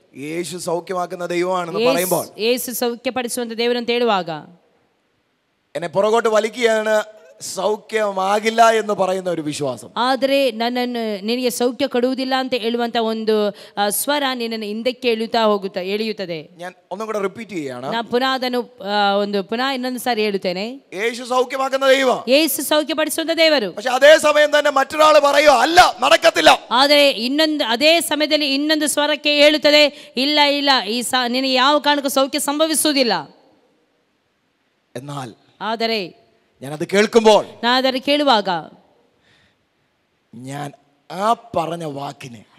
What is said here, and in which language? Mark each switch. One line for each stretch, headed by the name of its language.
Malayalam: യേശു സൗഖ്യമാക്കുന്ന ദൈവമാണെന്ന് പറയുമ്പോൾ,
Kannada: ಯೇಸು ಸೌಖ್ಯಪಡಿಸುವಂತ ದೇವರಂತ ಹೇಳುವಾಗ,
Malayalam: എന്നെ പുറകോട്ട് വലിക്കുകയാണ്
Kannada: ಸೌಖ್ಯವಾಗಿಲ್ಲ ಎಂದು
Malayalam: പറയുന്ന ഒരു ವಿಶ್ವಾസം.
Kannada: ಆದರೆ ನನ್ನನ್ನು ನಿನಗೆ ಸೌಖ್ಯ ಕೊಡುವುದಿಲ್ಲ ಅಂತ ಹೇಳುವಂತ ಒಂದು ಸ್ವರ ನಿನ್ನನ್ನು ಹಿಂದಕ್ಕೆ ಎಳೆಯುತ್ತದೆ.
Malayalam: ഞാൻ ഒന്നും കൂടെ റിപ്പീറ്റ് ചെയ്യാണ്.
Kannada: ನಾನು ಪುನಃ ಅದನ್ನು ಪುನಃ ಇನ್ನೊಂದು ಸಾರಿ ಹೇಳುತ್ತೇನೆ.
Malayalam: യേശു സൗഖ്യമാക്കുന്ന ദൈവം,
Kannada: ಯೇಸು ಸೌಖ್ಯಪಡಿಸುವಂತ ದೇವರು.
Malayalam: പക്ഷെ അതേ സമയം തന്നെ മറ്റൊരാൾ പറയുക അല്ല, നടക്കത്തില്ല.
Kannada: ಆದರೆ ಅದೇ ಸಮಯದಲ್ಲಿ ಇನ್ನೊಂದು ಸ್ವರಕ್ಕೆ ಹೇಳುತ್ತದೆ, ಇಲ್ಲ ಇಲ್ಲ, ನಿನಗೆ ಯಾವ ಕಾರಣಕ್ಕೂ ಸೌಖ್ಯ ಸಂಭವಿಸುವುದಿಲ್ಲ.
Malayalam: എന്നാൽ
Kannada: ಆದರೆ
Malayalam: ഞാനത് കേൾക്കുമ്പോൾ,
Kannada: ನಾನು ಅದನ್ನು ಕೇಳುವಾಗ,
Malayalam: ഞാൻ ആ പറഞ്ഞ വാക്കിനെ,